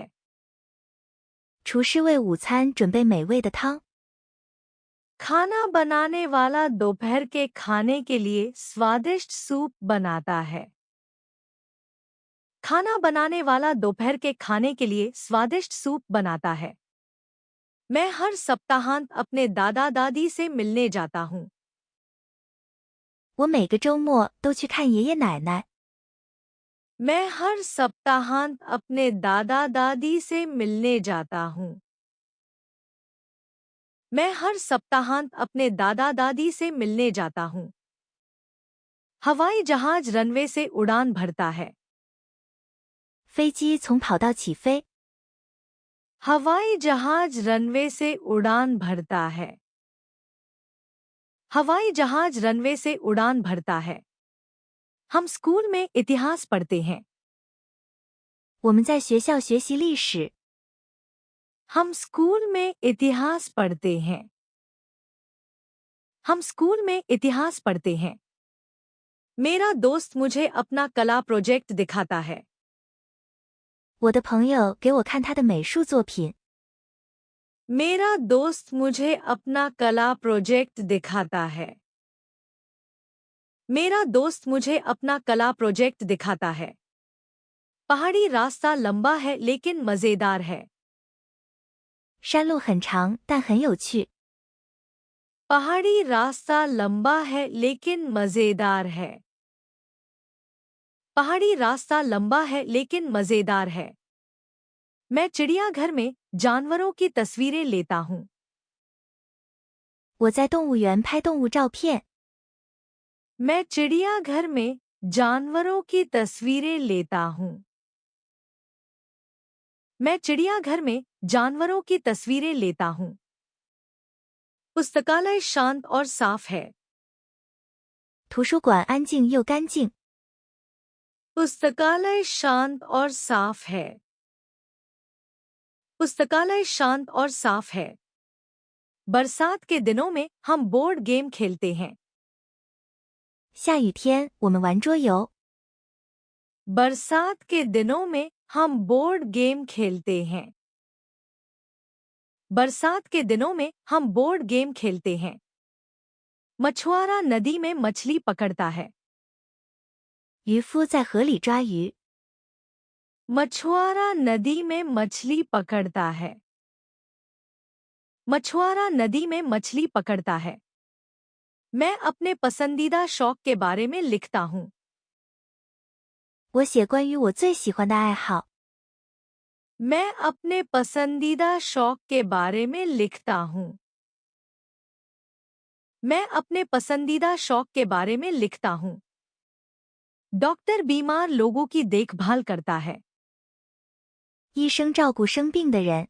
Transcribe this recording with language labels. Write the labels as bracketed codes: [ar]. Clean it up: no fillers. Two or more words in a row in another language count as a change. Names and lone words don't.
[zh] 厨师为午餐准备美味的汤。 [hi] खाना बनाने वाला दोपहर के खाने के लिए स्वादिष्ट सूप बनाता है। खाना बनाने वाला दोपहर के खाने के लिए स्वादिष्ट सूप बनाता है। मैं हर सप्ताहांत अपने दादा दादी से मिलने जाता हूँ। [zh] 我每个周末都去看爷爷奶奶。 [hi] मैं हर सप्ताहांत अपने दादा दादी से मिलने जाता हूँ। मैं हर सप्ताहांत अपने दादा दादी से मिलने जाता हूँ। हवाई जहाज रनवे से उड़ान भरता है। [zh] 飞机从跑道起飞。 [hi] हवाई जहाज रनवे से उड़ान भरता है। हवाई जहाज रनवे से उड़ान भरता है। हम स्कूल में इतिहास पढ़ते हैं। [zh] 我们在学校学习历史。 [hi] हम स्कूल में इतिहास पढ़ते हैं। हम स्कूल में इतिहास पढ़ते हैं। मेरा दोस्त मुझे अपना कला प्रोजेक्ट दिखाता है। [zh] 我的朋友给我看他的美术作品。 [hi] मेरा दोस्त मुझे अपना कला प्रोजेक्ट दिखाता है। मेरा दोस्त मुझे अपना कला प्रोजेक्ट दिखाता है। पहाड़ी रास्ता लंबा है लेकिन मजेदार है। [zh] 山路很长，但很有趣。 [hi] पहाड़ी रास्ता लंबा है लेकिन मजेदार है। पहाड़ी रास्ता लंबा है लेकिन मजेदार है। मैं चिड़ियाघर में जानवरों की तस्वीरें लेता हूँ। [zh] 我在动物园拍动物照片。 [hi] मैं चिड़ियाघर में जानवरों की तस्वीरें लेता हूँ। मैं चिड़ियाघर में जानवरों की तस्वीरें लेता हूँ। पुस्तकालय शांत और साफ है। [zh] 图书馆安静又干净。 [hi] पुस्तकालय शांत और साफ है। पुस्तकालय शांत और साफ है। बरसात के दिनों में हम [en] board game [hi] खेलते हैं। [zh] 下雨天我们玩桌游。 [hi] बरसात के दिनों में हम [en] board game [hi] खेलते हैं। बरसात के दिनों में हम [en] board game [hi] खेलते हैं। मछुआरा नदी में मछली पकड़ता है। [zh] 渔夫在河里抓鱼。 [hi] मछुआरा नदी में मछली पकड़ता है। मछुआरा नदी में मछली पकड़ता है। मैं अपने पसंदीदा शौक के बारे में लिखता हूँ। [zh] 我写关于我最喜欢的爱好。 [hi] मैं अपने पसंदीदा शौक के बारे में लिखता हूँ। मैं अपने पसंदीदा शौक के बारे में लिखता हूँ। डॉक्टर बीमार लोगों की देखभाल करता है। [zh] 医生照顾生病的人。